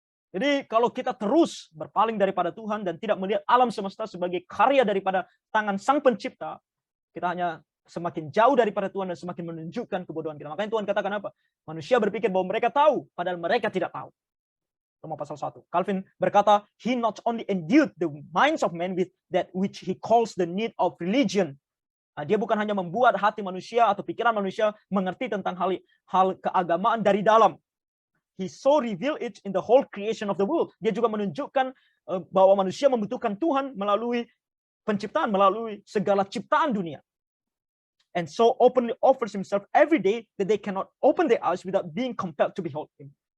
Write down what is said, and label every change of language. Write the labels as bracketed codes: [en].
[id] Jadi kalau kita terus berpaling daripada Tuhan dan tidak melihat alam semesta sebagai karya daripada tangan Sang Pencipta, kita hanya semakin jauh daripada Tuhan dan semakin menunjukkan kebodohan kita. Makanya Tuhan katakan apa? Manusia berpikir bahwa mereka tahu, padahal mereka tidak tahu. Roma pasal 1. Calvin berkata, [en] he not only endued the minds of men with that which he calls the need of religion. [id] Dia bukan hanya membuat hati manusia atau pikiran manusia mengerti tentang hal keagamaan dari dalam. [en] He so revealed it in the whole creation of the world. [id] Dia juga menunjukkan bahwa manusia membutuhkan Tuhan melalui penciptaan, melalui segala ciptaan dunia. [en] And so openly offers himself every day that they cannot open their eyes without being compelled to behold him.